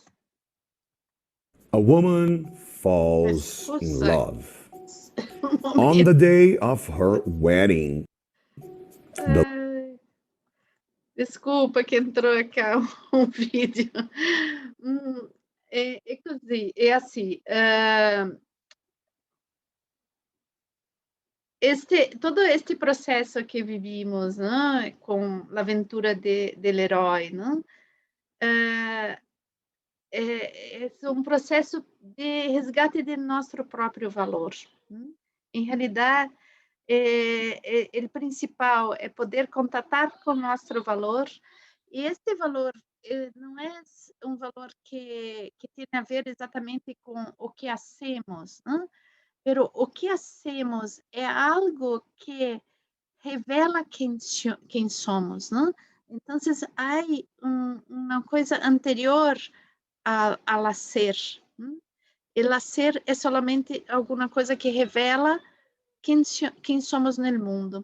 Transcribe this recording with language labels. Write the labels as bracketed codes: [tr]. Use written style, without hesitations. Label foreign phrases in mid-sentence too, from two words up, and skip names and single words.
[en] A woman falls in [es] Excusa. [en] love. [es] Un [en] On the [es] momento. [en] day of her wedding, the [pt] Ai, desculpa que entrou acá um vídeo. É così, é assim, todo este processo que vivimos, né, com a aventura del herói, né, é um processo de resgate de nosso próprio valor, né. Em realidade, o principal é poder contatar com nosso valor, e este valor não é um valor que tem a ver exatamente com o que hacemos, né? Pero o que hacemos é algo que revela quem somos, né? Então, há uma coisa anterior ao hacer. Né? O hacer é somente alguma coisa que revela quem somos no mundo.